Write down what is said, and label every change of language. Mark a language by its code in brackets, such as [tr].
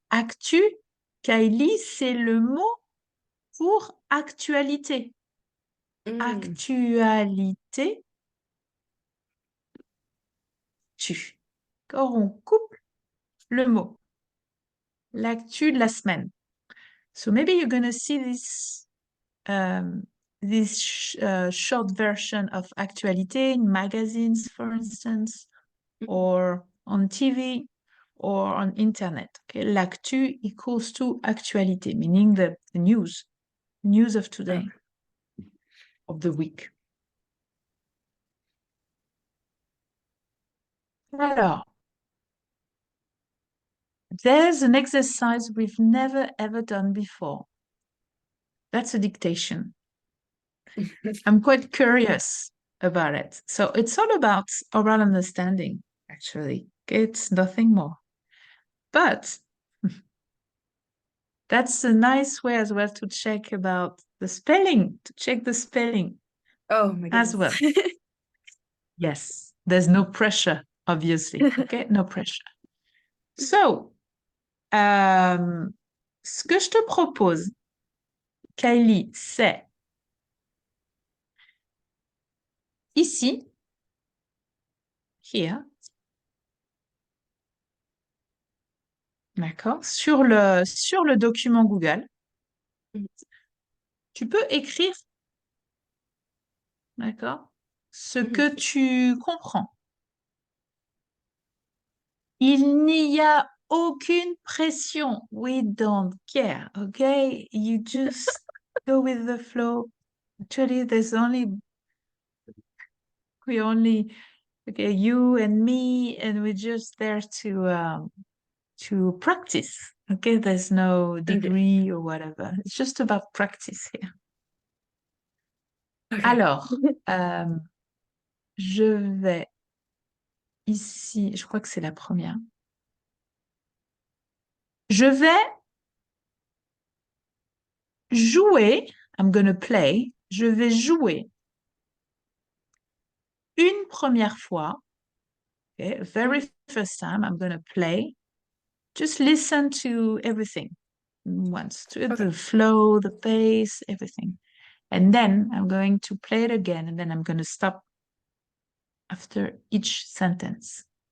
[fr] Actu, Kylie, c'est le mot pour actualité. Hmm. Actualité, tu. Quand on coupe le mot, l'actu de la semaine. [en] So maybe you're going to see um, this short version of actualité in magazines, for instance, or on TV or on internet. Okay? L'actu equals to actualité, meaning the news of today, Okay. of the week. Alors, there's an exercise we've never ever done before. That's a dictation. I'm quite curious about it. So it's all about oral understanding, actually. It's nothing more. But that's a nice way as well to check about the spelling, to check the spelling Oh my as goodness. well. Yes, there's no pressure, obviously. Okay, no pressure. [fr] So, ce que je te propose, Kylie, c'est ici, here, d'accord, sur le document Google, tu peux écrire, d'accord, ce Mhm. que tu comprends. Il n'y a aucune pression. [en] We don't care, okay? You just go with the flow. Actually, we only, okay, you and me, and we're just there to practice. Okay, there's no Okay. degree or whatever. It's just about practice here. Okay. [fr] Alors, euh, je vais ici, je crois que c'est la première. Je vais jouer, [en] I'm gonna play, [fr] je vais jouer une première fois, [en] okay, Mhm. very first time I'm gonna play. Just listen to everything once, to Okay. the flow, the pace, everything. And then I'm going to play it again, and then I'm going to stop after each sentence.